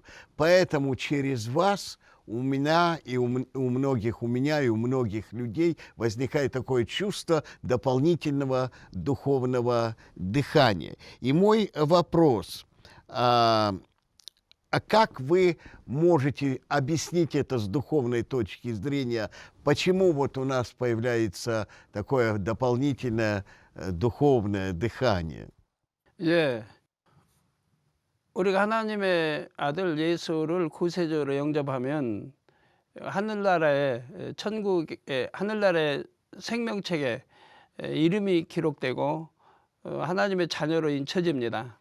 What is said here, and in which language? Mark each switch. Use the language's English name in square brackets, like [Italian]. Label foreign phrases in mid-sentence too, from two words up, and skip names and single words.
[Russian] Поэтому через вас у меня и у многих людей возникает такое чувство дополнительного духовного дыхания. И мой вопрос, а как вы можете объяснить это с духовной точки зрения, почему вот у нас появляется такое дополнительное духовное дыхание? [Korean] 예. 우리가 하나님의 아들 예수를 구세주로 영접하면 하늘나라의 천국의 하늘나라의 생명책에 이름이 기록되고 하나님의 자녀로 인쳐집니다.